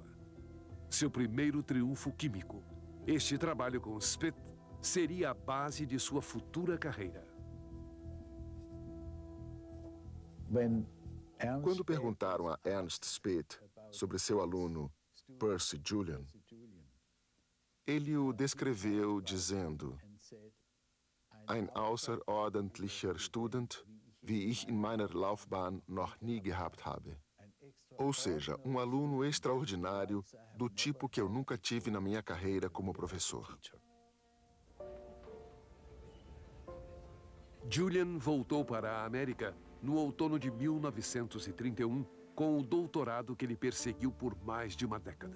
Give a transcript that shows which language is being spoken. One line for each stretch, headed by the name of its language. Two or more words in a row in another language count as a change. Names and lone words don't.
Portuguese: Seu primeiro triunfo químico. Este trabalho com Spit seria a base de sua futura carreira. Quando perguntaram a Ernst Spit sobre seu aluno Percy Julian, ele o descreveu dizendo:
German: "Ein außerordentlicher Student, wie ich in meiner Laufbahn noch nie gehabt habe."
Portuguese: Ou seja, um aluno extraordinário do tipo que eu nunca tive na minha carreira como professor. Julian voltou para a América no outono de 1931 com o doutorado que ele perseguiu por mais de uma década.